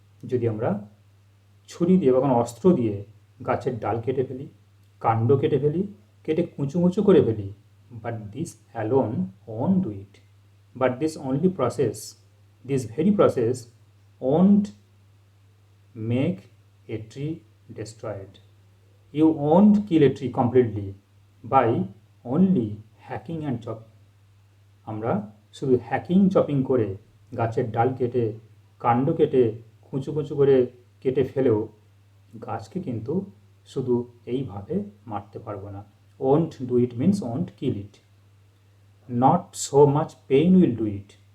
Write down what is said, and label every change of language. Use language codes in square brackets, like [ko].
[bn] যদি আমরা ছুরি দিয়ে বা কোনো অস্ত্র দিয়ে গাছের ডাল কেটে ফেলি, কাণ্ড কেটে ফেলি, কেটে কুচু কুচু করে ফেলি, [en] But this alone won't do it. But this only process, this very process won't make a tree destroyed. You won't kill a tree completely by only hacking and chopping. [bn] আমরা শুধু হ্যাকিং চপিং করে গাছের ডাল কেটে, কাণ্ড কেটে, কুচু কুচু করে কেটে ফেলেও গাছকে কিন্তু শুধু এইভাবে মারতে পারবো না। [en] Won't do it means won't kill it. Not so much pain will do it.